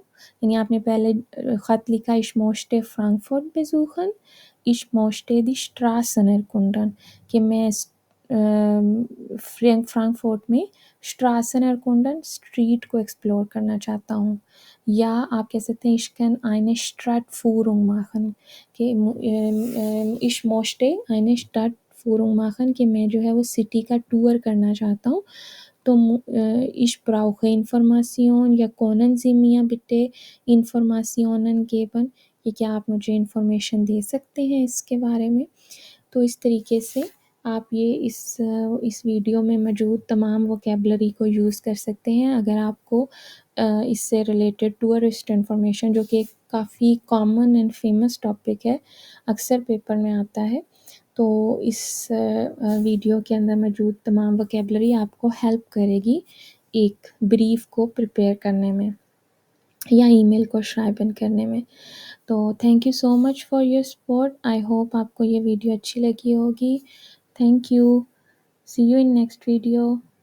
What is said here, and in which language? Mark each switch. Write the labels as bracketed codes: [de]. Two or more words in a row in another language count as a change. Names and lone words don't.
[ur] یعنی آپ نے پہلے خط لکھا [de] ich möchte Frankfurt besuchen ich möchte die Straßen erkunden, [ur] کہ میں فرانکفورٹ میں [de] Straßen erkunden [ur] اسٹریٹ کو ایکسپلور کرنا چاہتا ہوں. یا آپ کہہ سکتے ہیں [de] ich kann eine Stadtführung machen, کہ ich möchte eine Stadtführung machen، [ur] کہ میں جو ہے وہ سٹی کا ٹور کرنا چاہتا ہوں. [de] تو ich brauche Information یا können Sie mir bitte Informationen geben، [ur] کہ کیا آپ مجھے انفارمیشن دے سکتے ہیں اس کے بارے میں. تو اس طریقے سے آپ یہ اس ویڈیو میں موجود تمام ووکیبلری کو یوز کر سکتے ہیں. اگر آپ کو اس سے ریلیٹڈ ٹورسٹ انفارمیشن، جو کہ کافی [en] common and famous topic [ur] ہے، اکثر پیپر میں آتا ہے، تو اس ویڈیو کے اندر موجود تمام ووکیبلری آپ کو ہیلپ کرے گی ایک بریف کو پریپیئر کرنے میں یا ای میل کو شرائبن کرنے میں. [en] تو thank you so much for your support. I hope [ur] آپ کو یہ ویڈیو اچھی لگی ہوگی. [en] Thank you. See you in next video.